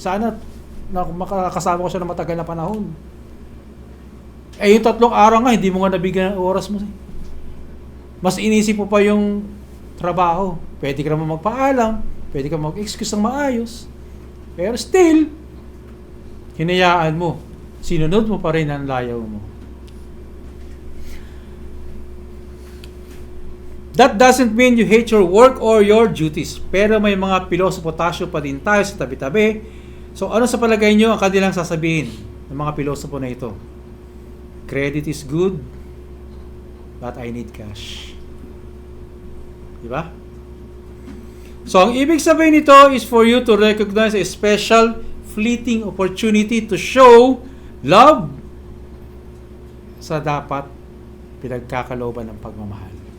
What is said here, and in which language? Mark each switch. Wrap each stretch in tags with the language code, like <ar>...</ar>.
<tl>Sana, makakasama ko siya na matagal na panahon. Yung 3 araw nga, hindi mo nga nabigyan ng oras mo. Mas inisip mo pa yung trabaho. Pwede ka naman magpaalam, pwede ka mag-excuse ng maayos. Pero still, hinayaan mo. Sinunod mo pa rin ang layaw mo.</tl> <en>That doesn't mean you hate your work or your duties.</en> <tl>Pero may mga pilosopo-tasyo pa din tayo sa tabi-tabi. So ano sa palagay nyo ang kanilang sasabihin ng mga pilosopo na ito?</tl> <en>Credit is good, but I need cash.</en> <tl>Diba? So ang ibig sabihin nito</tl> <en>is for you to recognize a special fleeting opportunity to show love</en> <tl>sa dapat pinagkakalooban ng pagmamahal.</tl>